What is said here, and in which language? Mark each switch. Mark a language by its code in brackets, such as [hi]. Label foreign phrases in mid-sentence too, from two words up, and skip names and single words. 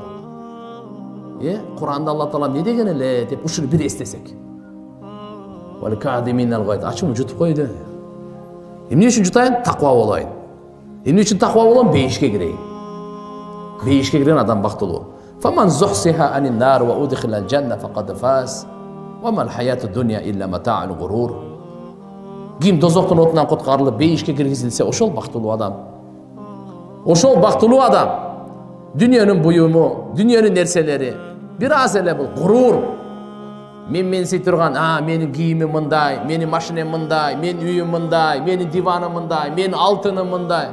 [ky] Кур'анда Алла Таала не деген эле деп ушуну бир эстесек. [ar] والكاظمين الغيظ, [ky] ачууну жутуп койду. Эмне үчүн жутайын? Таква болайын. Эмне үчүн таква болом? Бейишке кирейин. Бейишке кирген адам бактылуу. [ar] فمن زحزح عن النار وأدخل الجنة فقد فاز. وما الحياة الدنيا إلا متاع الغرور. [ky] Ким дозоктун отунан куткарылып бейишке киргизилсе, ошол бактылуу адам. Ошол бактылуу адам. Дүниенин буюму, дүниенин нерселери бир аз эле бул гурур. Мен сый турган, менин кийимим мындай, менин машинем мындай, менин үйүм мындай, менин диваным мындай, менин алтыным мындай.